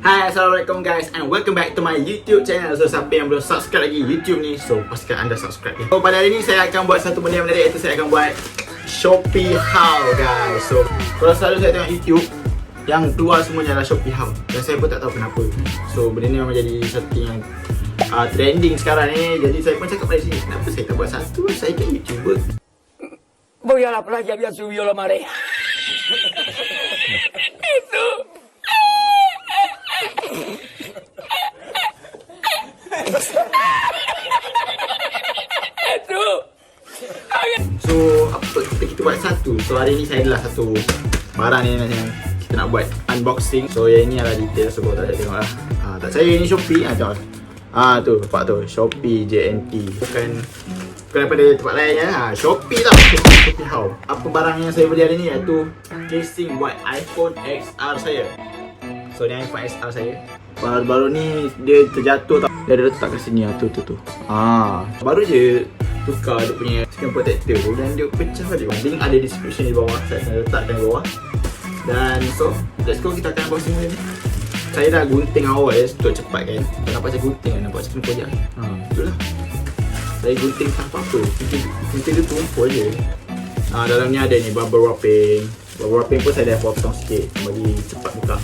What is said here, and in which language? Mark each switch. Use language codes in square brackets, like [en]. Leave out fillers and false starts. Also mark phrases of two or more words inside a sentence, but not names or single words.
[en] Hai, Assalamualaikum guys, and welcome back to my YouTube channel. [ms] So, siapa yang belum subscribe lagi YouTube ni, so pastikan anda subscribe ya. So, pada hari ni saya akan buat satu benda yang menarik, iaitu saya akan buat Shopee [en] haul guys. [ms] So, kalau selalu saya tengok YouTube, yang keluar semuanya adalah Shopee haul, dan saya pun tak tahu kenapa. So, benda ni memang jadi satu yang trending sekarang ni. Jadi saya pun cakap pada sini, kenapa saya tak buat satu? Saya kan YouTuber. [es] Voy a la playa, había subido la marea. Eso. Eso. [ms] So, apa kita buat satu? So, hari ni saya adalah satu barang ni yang kita nak buat unboxing. So, yang ini adalah detail, so korang tak boleh tengok lah. Tak saya ni Shopee, tengok tu, nampak tu, Shopee JNT. Bukan daripada tempat lain ya. Shopee tau. Shopee haul. Apa barang yang saya beli hari ni, iaitu casing buat iPhone XR saya. So, ni iPhone XR saya. Baru-baru ni dia terjatuh tau. Dia ada letak kat sini tu. Baru je tukar dia punya [en] screen protector [ms] tu, dan dia pecah balik. Link ada description di bawah, saya akan letakkan di bawah. Dan [en] so, let's go, [ms] kita akan unboxing ni. Saya dah gunting awal untuk cepat kan. Tak nampak saya gunting kan, nampak screen koyak. Itulah. Saya gunting tanpa apa. Gunting dia tumpul je. Dalam ni ada ni [en] bubble wrapping. Bubble wrapping [ms] pun saya dah potong sikit bagi cepat buka.